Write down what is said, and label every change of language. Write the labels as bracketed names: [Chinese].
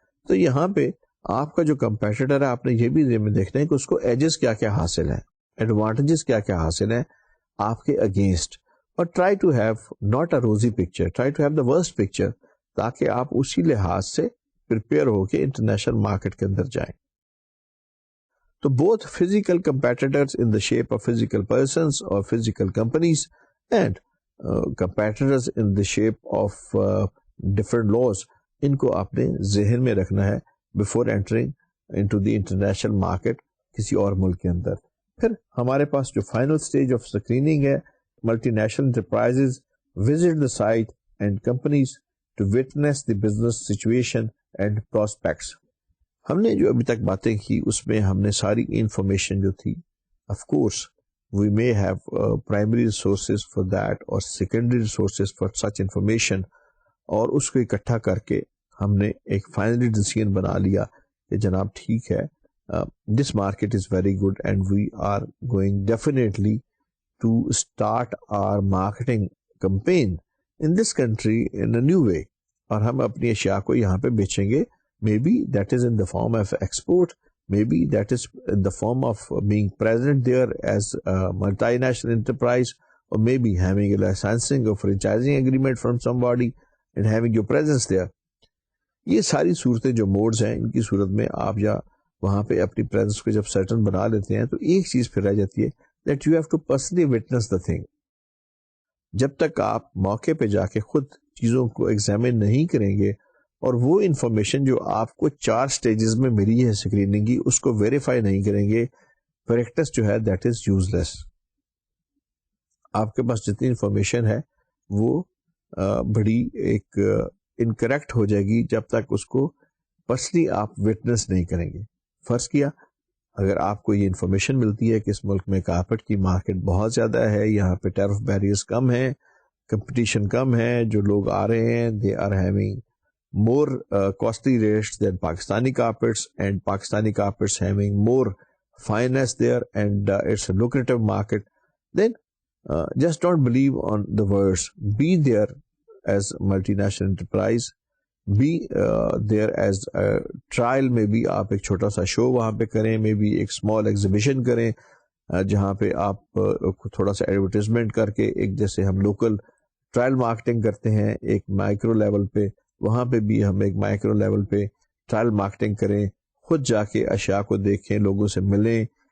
[Urdu] تو یہاں پہ آپ کا جو کمپیٹیٹر ہے آپ نے یہ بھی ذہن میں دیکھنا ہے کہ اس کو ایجز کیا کیا حاصل ہے, ایڈوانٹیجز کیا کیا حاصل ہے آپ کے اگینسٹ, اور [English] try to have not a rosy picture, try to have the worst picture, [Urdu] تاکہ آپ اسی لحاظ سے پریپیئر ہو کے انٹرنیشنل مارکیٹ کے اندر جائیں. [English] تو both physical competitors in the shape of physical persons or physical companies and competitors in the shape of different laws, [Urdu] ان کو آپ نے ذہن میں رکھنا ہے [English] before entering into the international market [Urdu] کسی اور ملک کے اندر. پھر ہمارے پاس جو فائنل سٹیج آف اسکریننگ ہے, [English] Multinational enterprises visit the site and companies to witness the business situation and prospects. [Urdu] ہم نے جو ابھی تک باتیں کی اس میں ہم نے ساری انفارمیشن جو تھی, [English] of course we may have primary resources for that [Urdu] اور [English] secondary resources for such information, [Urdu] اور اس کو اکٹھا کر کے ہم نے ایک فائنلی ڈیسیژن بنا لیا کہ جناب ٹھیک ہے, [English] this market is very good and we are going definitely to start our marketing campaign in this country in a new way, [Urdu] اور ہم اپنی اشیاء کو یہاں پہ بیچیں گے. [English] Maybe that is in the form of export, maybe that is in the form of being present there as a multinational enterprise, or maybe having a licensing or franchising agreement from somebody and having your presence there. [Urdu] یہ ساری صورتیں جو modes ہیں ان کی صورت میں آپ یا وہاں پہ اپنی پریزنس کو جب سرٹن بنا لیتے ہیں تو ایک چیز پھر رہ جاتی ہے [English] that you have to personally witness the thing. [Urdu] جب تک آپ موقع پہ جا کے خود چیزوں کو ایگزامن نہیں کریں گے اور وہ انفارمیشن جو آپ کو 4 سٹیجز میں ملی ہے اسکریننگ کی اس کو ویریفائی نہیں کریں گے, پریکٹس جو ہے [English] That is useless. [Urdu] آپ کے پاس جتنی انفارمیشن ہے وہ بڑی ایک انکریکٹ ہو جائے گی جب تک اس کو پرسنلی آپ وٹنس نہیں کریں گے. فرض کیا اگر آپ کو یہ انفارمیشن ملتی ہے کہ اس ملک میں کارپیٹ کی مارکیٹ بہت زیادہ ہے, یہاں پہ ٹیرف بیریئرز کم ہیں, کمپٹیشن کم ہے, جو لوگ آ رہے ہیں [English] They are having more costly rates than Pakistani carpets, and Pakistani carpets having more fineness there, and it's a lucrative market, then just don't believe on the words. Be there as a multinational enterprise, be there as a trial. [Urdu] maybe آپ ایک چھوٹا سا شو وہاں پہ کریں, maybe ایک small exhibition کریں جہاں پہ آپ تھوڑا سا ایڈورٹیزمنٹ کر کے, ایک جیسے ہم لوکل ٹرائل مارکیٹنگ کرتے ہیں ایک مائکرو لیول پہ, وہاں پہ بھی ہم ایک مائکرو لیول پہ ٹرائل مارکیٹنگ کریں, خود جا کے اشیاء کو دیکھیں, لوگوں سے ملیں,